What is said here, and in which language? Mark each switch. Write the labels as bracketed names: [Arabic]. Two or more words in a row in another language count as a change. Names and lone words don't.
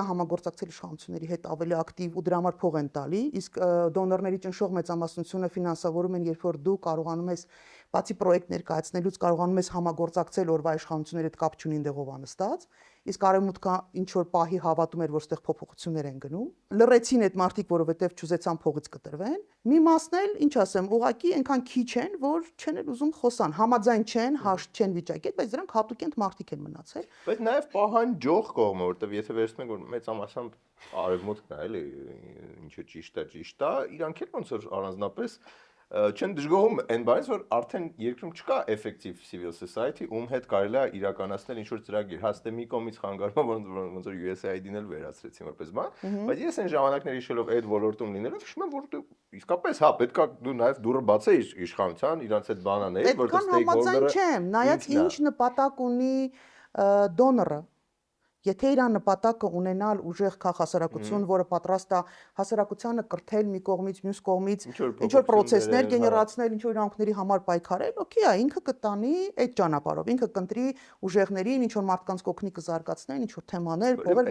[Armenian] համագործակցել իշխանությունների հետ ավելի ակտիվ ու դրա համար փող են տալի, իսկ դոնորների ճնշող մեծամասնությունը ֆինանսավորում են, երբ որ դու կարողանում ես բացի պրոյեկտ ներկայացնելուց կարողանում ես համագործակցել օրվա իշխանությունների հետ կապ չունի այնտեղով անստած, իսկ արևմուտքը ինչ որ պահի հավատում էր, որ ստեղ փոփոխություններ են գնում։ Լռեցին այդ մարդիկ, որովհետև չուզեցան փողից կտրվեն։ Մի մասն էլ, ինչ ասեմ, ուղղակի այնքան քիչ են, որ չեն էլ ուզում խոսան, համաձայն չեն, հաշտ չեն վիճակի, բայց դրանք հատուկենտ մարդիկ են մնացել։ Բայց նաև պահանջող կողմը, որտեվ եթե վերցնենք որ մեծամասամբ արևմուտքն է, էլի, ինչը ճիշտ է, իրանք էլ ոնց որ առանձնապես չեն դժգոհում այն բանից, որ արդեն երկրում չկա [English] effective civil society, [Armenian] ում հետ կարելի է իրականացնել ինչ-որ ծրագիր։ Հաստե մի կողմից խանգարում ոնց որ USAID-ն էլ վերացրեցին որպես բան, բայց ես այն ժամանակներ հիշելով այդ ոլորտում լինելով, հիշում եմ, որ իսկապես հա, պետքա դու նաև դուրը բացեիր իշխանության, իրանց այդ բանաների, որտեղ stakeholder-ը չեմ, նայած ինչ նպատակ ունի դոնորը։ Եթե իր նպատակը ունենալ ուժեղ քաղաքասարակություն, որը պատրաստ է հասարակությանը կրթել մի կողմից, մյուս կողմից, ինչ որ պրոցեսներ գեներացնել, ինչ որ իրավունքների համար պայքարել, օքեյ է, ինքը կտանի այդ ճանապարհով, ինքը կընտրի ուժեղներին, ինչ որ մարդկանց կօգնի կզարգացնեն, ինչ որ թեմաներ, փողեր։